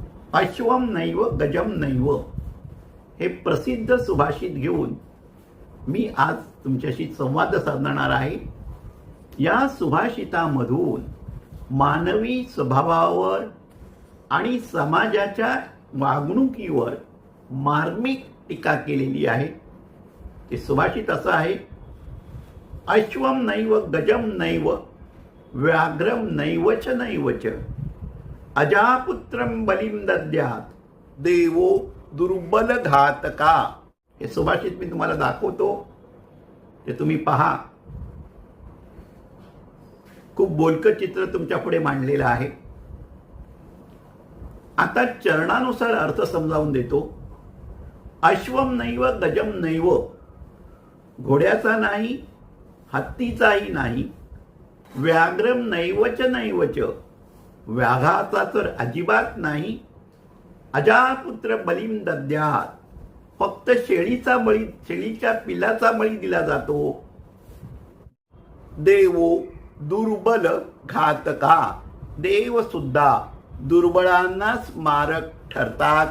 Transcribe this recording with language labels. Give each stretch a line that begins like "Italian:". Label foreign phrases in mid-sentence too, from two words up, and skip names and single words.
Sanskrit: अश्वम नैव गजम नैव
Marathi: हे प्रसिद्ध सुभाषित घेऊन मी आज तुमच्याशी संवाद साधणार आहे. या सुभाषितामधून मानवी स्वभावावर आणि समाजाच्या वागणुकीवर मार्मिक टीका केलेली आहे. ते सुभाषित असं आहे:
Sanskrit: अश्वम नैव गजम नैव व्याघ्रम नैवच नैवच अजापुत्रम बलिम दद्यात देवो दुर्बल घातका.
Marathi: हे सुभाषित मी तुम्हाला दाखवतो, ते तुम्ही पहा. खूप बोलकं चित्र तुमच्या पुढे मांडलेलं आहे. आता चरणानुसार अर्थ समजावून देतो.
Sanskrit: अश्वम नैव गजम नैव,
Marathi: घोड्याचा नाही, हत्तीचाही नाही.
Sanskrit: व्याघ्रम नैवच नैवच,
Marathi: व्याघाचा तर अजिबात नाही.
Sanskrit: अजापुत्र बलिम दद्यात,
Marathi: फक्त शेळीचा बळी, शेळीच्या पिल्लाचा बळी दिला जातो.
Sanskrit: देवो दुर्बल घातका,
Marathi: देव सुद्धा दुर्बळांनाच मारक ठरतात.